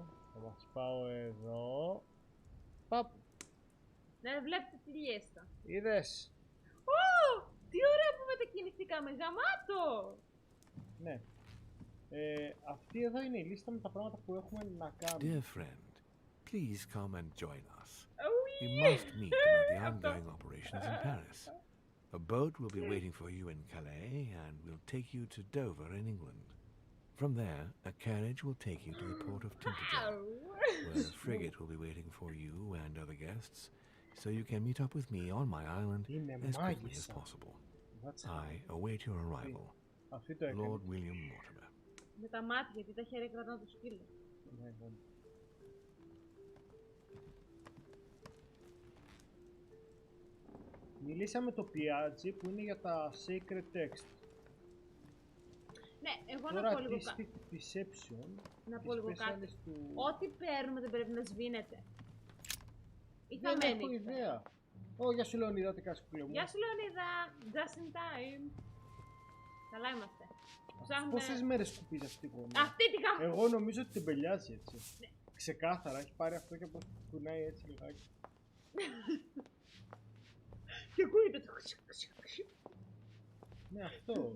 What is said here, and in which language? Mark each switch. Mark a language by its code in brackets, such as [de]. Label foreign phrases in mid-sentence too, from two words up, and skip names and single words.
[el] Θα μας πάω εδώ. Παπ. Ναι, βλέπετε τη λίστα. Είδες. Ω! Τι ωραία που μετακινηθήκαμε, Τζαμάτο! Ναι. Αυτή εδώ είναι η λίστα με τα πράγματα που έχουμε να κάνουμε. [en] Dear friend, please come and join us. Oh, We must meet about the ongoing operations in Paris. A boat will be waiting for you in Calais and will take you to Dover in England. From there, a carriage will take you to the port of Tintagel, where a frigate will be waiting for you and other guests, so you can meet up with me on my island as quickly as possible. I await your arrival. [el] Αυτή το έκανε. Lord William Mortimer. Με τα μάτια, γιατί τα χέρια κρατάνε το σκύλο. Ναι, ναι. Μιλήσαμε το πιάτζι που είναι για τα [en] sacred text. [el] Ναι, εγώ να Τώρα πω λίγο τι κάτι. στη perception, Να πω τις λίγο κάτι. specialist του... Ό,τι παίρνουμε δεν πρέπει να σβήνεται. Ή Δεν χαμένη. έχω ιδέα. Ω, γεια σου Λεωνίδα, τι κάνεις φίλε μου. Γεια σου Λεωνίδα, [en] just in time. [el] Καλά είμαστε. Ψάχνουμε... Πόσες μέρες σκουπίζει αυτή η γωνία? Αυτή τη γαμ... Εγώ νομίζω ότι τεμπελιάζει έτσι. Ναι. Ξεκάθαρα, έχει πάρει αυτό και πως κουνάει έτσι λιγάκι. Και ακούγεται το... Ναι, αυτό.